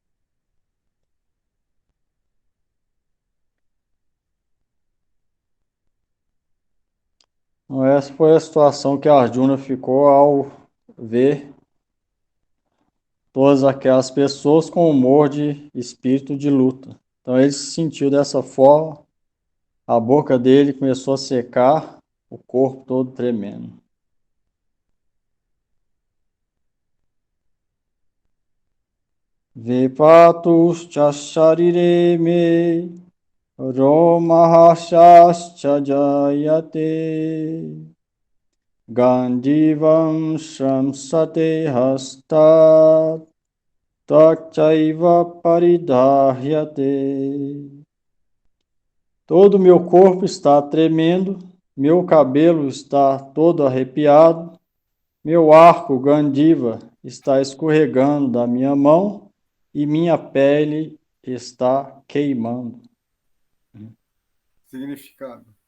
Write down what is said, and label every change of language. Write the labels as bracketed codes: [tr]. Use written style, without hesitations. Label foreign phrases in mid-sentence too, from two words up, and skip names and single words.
[pt] Então, essa foi a situação que Arjuna ficou ao ver todas aquelas pessoas com humor de espírito de luta. Então ele se sentiu dessa forma, a boca dele começou a secar, o corpo todo tremendo. [sa] वेपथुश्च शरीरे मे रोमहर्षश्च जायते गाण्डीवं स्रंसते हस्तात् त्वक्चैव परिदह्यते. [pt] Todo o meu corpo está tremendo, meu cabelo está todo arrepiado, meu arco Gandiva está escorregando da minha mão e minha pele está queimando. Significado.